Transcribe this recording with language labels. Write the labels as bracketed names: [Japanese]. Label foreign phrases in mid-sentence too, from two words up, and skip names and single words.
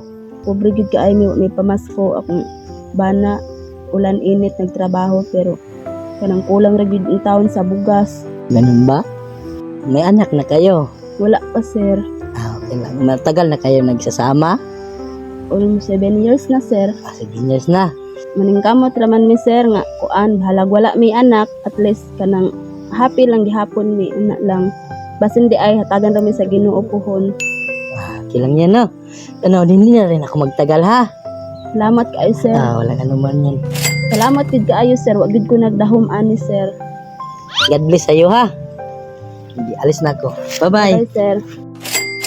[Cebuano] Pobre gid kaayo may pamasko akong bana ulan init nagtrabaho pero kanang kulang ra gid ang taon sa bugas. [Filipino] Ganun ba? May anak na kayo. Wala pa sir. Okay lang. Matagal na kayo nagsasama? [English] Almost 7 years na sir. 7 years na. [Cebuano] Maningkamot raman mi sir nga kuan bahalag wala mi anak [English] at least [Cebuano] kanang happy lang gihapon mi ana lang. Basin di ay hatagan ra mi sa Ginoo pohon. [Filipino] Okay lang yan, no? Ano, hindi na rin ako magtagal, ha? [Cebuano] Salamat kaayo sir. [Filipino] Walang anuman yan. [Cebuano] Salamat gid kaayo sir. Wa gid ko nagdahom ani sir. [English] God bless [Filipino] sa'yo, ha? Hindi, alis na ako. Bye-bye. [English] Bye sir.